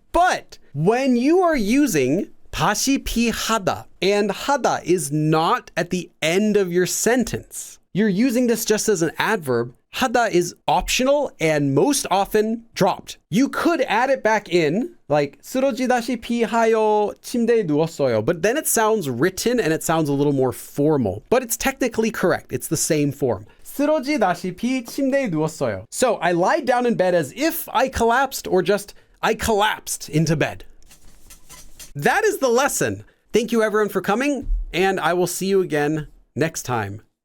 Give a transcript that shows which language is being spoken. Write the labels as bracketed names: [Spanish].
[English] But when you are using 다시피 하다 and hada is not at the end of your sentence, you're using this just as an adverb. Hada is optional and most often dropped. You could add it back in, like [Korean] 쓰러지다시피 하여 침대에 누웠어요. [English] But then it sounds written and it sounds a little more formal. But it's technically correct. It's the same form. [Korean] 쓰러지다시피 침대에 누웠어요. [English] So I lied down in bed as if I collapsed or just I collapsed into bed. That is the lesson. Thank you everyone for coming and I will see you again next time.